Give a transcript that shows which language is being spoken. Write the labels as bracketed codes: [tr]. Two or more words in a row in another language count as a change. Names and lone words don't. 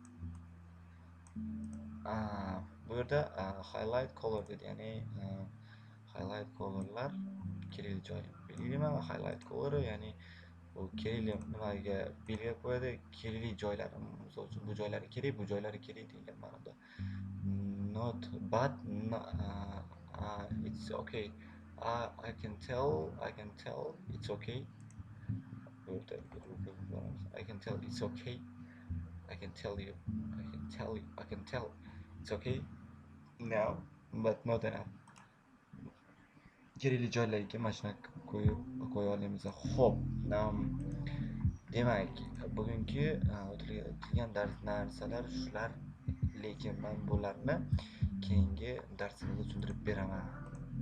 [uz] Bu yerda [en] highlight color [uz] dedi. Ya'ni [en] highlight colorlar [uz] kerakli joy belgilayman. [en] Highlight color [uz] ya'ni bu kerakli nimaga belgilab qo'yadi, kerakli joylari. Misol uchun bu joylari kerak, bu joylari kerak degan ma'noda. [en] Not but it's okay. I can tell it's okay. I can tell it's okay. I can tell it's okay now, but not enough. [uz] Kerakli joylarga mana shunaqa qo'ya olamiz. Xo'p, demak, bugungi o'tilgan narsalar shular, lekin men bularni keyingi darsimizda tushuntirib beraman.